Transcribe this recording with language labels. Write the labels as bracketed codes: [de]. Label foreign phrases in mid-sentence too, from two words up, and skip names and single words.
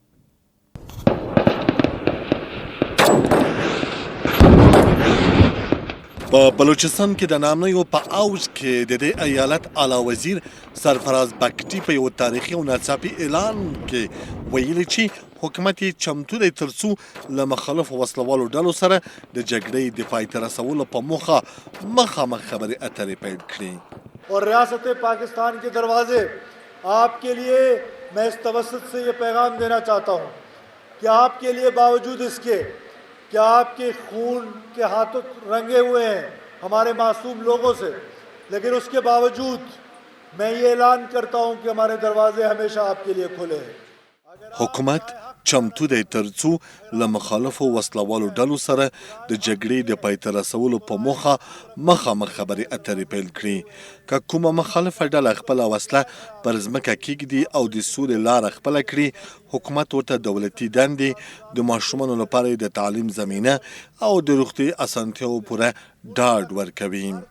[ps] په بلوچستان کې د ناامنیو په اوج کې د دې ایالت اعلی وزیر سرفراز بګدي په یو تاریخي او ناڅاپي اعلان کې ویلي چې حکومت یې چمتو دی ترڅو له مخالفو وسلوالو ډلو سره د جګړې د پای ته رسولو په موخه مخامخ خبرې اترې پیل کړي. [ur] اور ریاست پاکستان کے دروازے آپ کے لیے میں اس توسط سے یہ پیغام دینا چاہتا ہوں کہ آپ کے لیے باوجود اس کے کہ آپ کے خون کے ہاتھوں رنگے ہوئے ہیں ہمارے معصوم لوگوں سے، لیکن اس کے باوجود میں یہ اعلان کرتا ہوں کہ ہمارے دروازے ہمیشہ آپ کے لیے کھلے ہیں. [ps] حکومت چمتو دی ترڅو له مخالفو وسلوالو ډلو سره د جګړې د پای ته رسولو په موخه مخامخ خبرې اترې پیل کړي. که کومه مخالفه ډله خپله وسله پر ځمکه کېږدي او د سولې لاره خپله کړي، حکومت ورته دولتي دندې، د ماشومانو لپاره د تعلیم زمینه او د روغتیایي اسانتیاوو پوره ډاډ ورکوي.